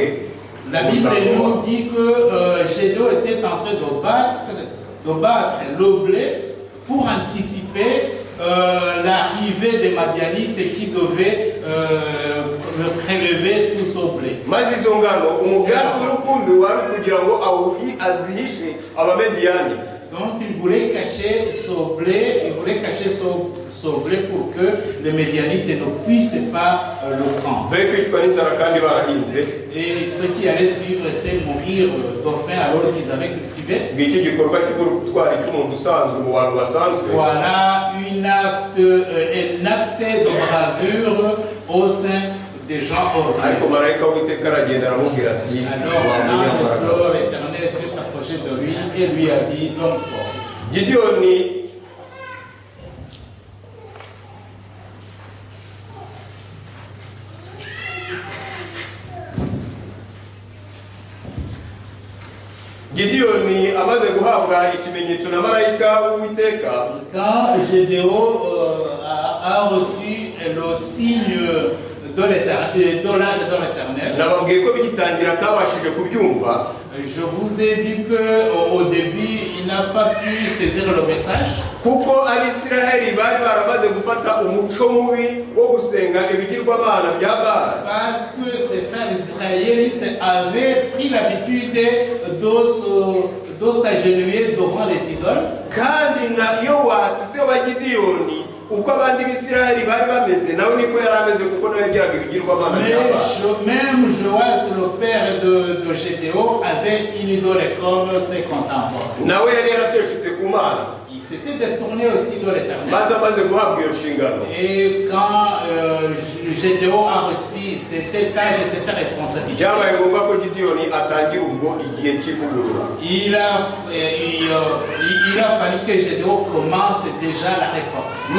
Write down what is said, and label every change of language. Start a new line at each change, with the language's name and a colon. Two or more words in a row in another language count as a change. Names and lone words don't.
French: La Bible nous dit que Gédéon était en train de battre le blé pour anticiper l'arrivée des Madianites qui devaient prélever tout son blé.
Kinyarwanda: Maze izo ngano umugambi w'urukundo wari kugira ngo awuhi azihishe abamediyani.
French: Donc il voulait cacher son blé, son blé pour que les Médianites ne puissent pas le prendre. Et ceux qui allaient suivre, c'est mourir de faim alors qu'ils avaient cultivé. Voilà un acte de bravure au sein des gens ordinaires. Alors l'Éternel s'est approché de lui et lui a dit, l'homme fort.
Kinyarwanda: Gidiyoni amaze guhabwa ikimenyetso na marayika w'Uwiteka.
French: Quand Gédéon a reçu le signe de l'Éternel,
Kinyarwanda: nababwiye ko bigitangira atabashije kubyumva.
French: Je vous ai dit qu'au début, il n'a pas pu saisir le message.
Kinyarwanda: Kuko Abisiraheli bari baramaze gufata umuco mubi wo gusenga ibigirwamana bya Baali.
French: Parce que ces frères israélites avaient pris l'habitude de s'agenouiller devant les idoles.
Kinyarwanda: Kandi na Yowasi se wa Gidiyoni uko abandi b'Isiraheli bari bameze nawe niko yari ameze kuko nawe yagiraga ibigirwamana bya Baali.
French: Même Joas, le père de Gédéon, avait une idole comme ses contemporains.
Kinyarwanda: Nawe yari yarateshutse ku Mana.
French: Il s'était détourné aussi de l'Éternel. Et quand Gédéon a reçu cette tâche et cette responsabilité, il a fallu que Gédéon commence déjà la réforme.